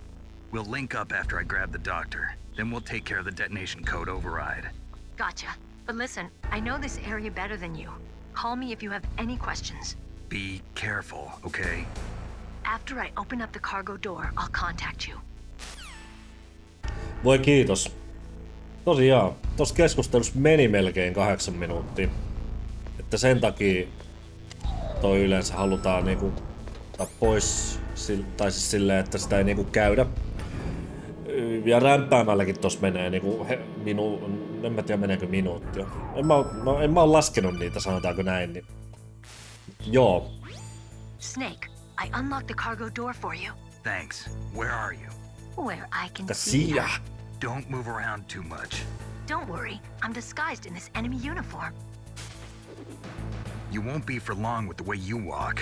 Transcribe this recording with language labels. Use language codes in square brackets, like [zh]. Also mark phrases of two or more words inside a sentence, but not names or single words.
[en] We'll link up after I grab the doctor. Then we'll take care of the detonation code override. Gotcha. But listen, I know this area better than you. Call me if you have any questions. Be careful, okay? After I open up the cargo door, I'll contact you. [fi] Voi kiitos. Tosiaan, tossa keskustelussa meni melkein 8 minuuttia. Että sen takia toi yleensä halutaan niinku pois, tai siis silleen, että sitä ei niinku käydä. Ja rämpäämälläkin tossa menee niinku en mä tiedä meneekö minuuttia. En mä oo laskenut niitä, sanotaanko näin, niin. Joo. [en] Snake, I unlocked the cargo door for you. Thanks. Where are you? Where I can see you. Don't move around too much. Don't worry, I'm disguised in this enemy uniform. You won't be for long with the way you walk.